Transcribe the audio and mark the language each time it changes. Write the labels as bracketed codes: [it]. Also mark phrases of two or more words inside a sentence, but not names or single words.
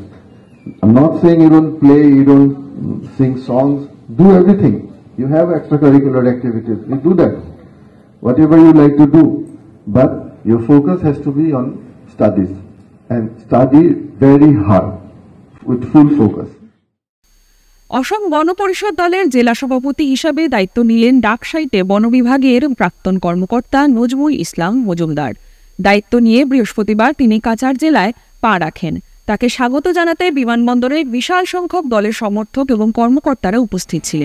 [en] I'm not saying you don't play, you don't sing songs, do everything. You have extracurricular activities, you do that. Whatever you like to do, but your focus has to be on studies and study very hard with full focus. [bn] অসম গণ পরিষদ দলের জেলা সভাপতি হিসাবে দায়িত্ব নিলেন ডাকসাইটে বন বিভাগের প্রাক্তন কর্মকর্তা নজমুল ইসলাম মজুমদার। দায়িত্ব নিয়ে বৃহস্পতিবার তিনি কাছাড় জেলায় পা রাখেন। তাকে স্বাগত জানাতে বিমানবন্দরে বিশাল সংখ্যক দলের সমর্থক এবং কর্মকর্তারা উপস্থিত ছিলেন।